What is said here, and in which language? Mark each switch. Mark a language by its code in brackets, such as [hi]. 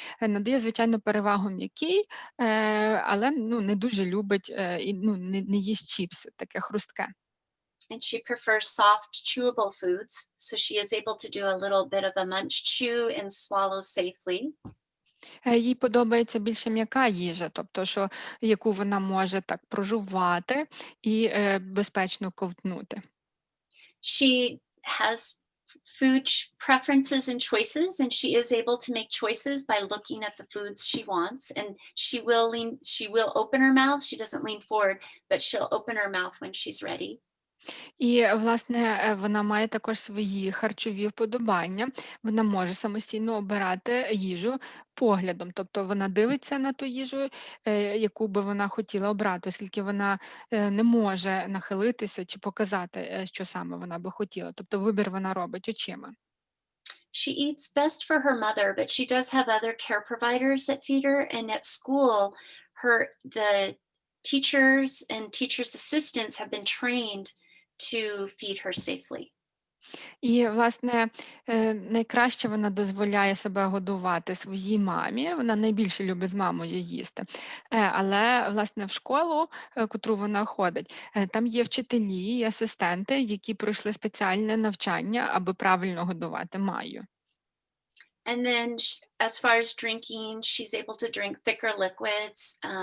[uk] Надає, звичайно, перевагу м'якій, але не дуже любить і не їсть чіпси, таке хрустке. [en] And she prefers soft, chewable foods, so she is able to do a little bit of a munch chew and swallow safely. [uk] Їй подобається більше м'яка їжа, тобто, яку вона може так прожувати і безпечно ковтнути. [en] She has food preferences and choices, and she is able to make choices by looking at the foods she wants. And she will open her mouth. She doesn't lean forward, but she'll open her mouth when she's ready. [uk] І, власне, вона має також свої харчові вподобання. Вона може самостійно обирати їжу поглядом, тобто вона дивиться на ту їжу, яку би вона хотіла обрати, оскільки вона не може нахилитися чи показати, що саме вона би хотіла. Тобто вибір вона робить очима. [en] She eats best for her mother, but she does have other care providers that feed her. And at school, the teachers and teachers' assistants have been trained to feed her safely. [uk] І, власне, найкраще вона дозволяє себе годувати своїй мамі, вона найбільше любить з мамою їсти. Але, власне, в школу, котру вона ходить, там є вчителі і асистенти, які пройшли спеціальне навчання, аби правильно годувати Майю. [en] And then as far as drinking, she's able to drink thicker liquids.